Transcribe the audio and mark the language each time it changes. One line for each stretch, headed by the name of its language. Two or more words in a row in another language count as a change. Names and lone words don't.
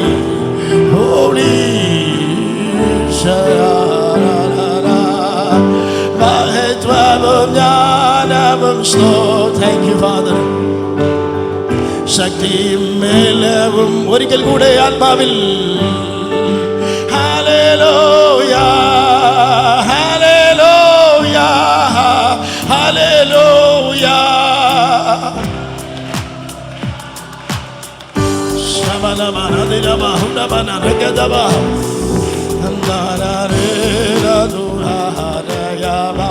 Malayalam: ഹോളി മഹത്വവും ജ്ഞാനവും സ്തോത്രം.
English: Thank you Father.
Malayalam: ശക്തിയും ബലവും ഒരിക്കൽ കൂടെ ആത്മാവിൽ. ഹല്ലേലൂയ, Hallelujah. Shabalabana dilaba hundabana regadaba. Andara re radura harayaba.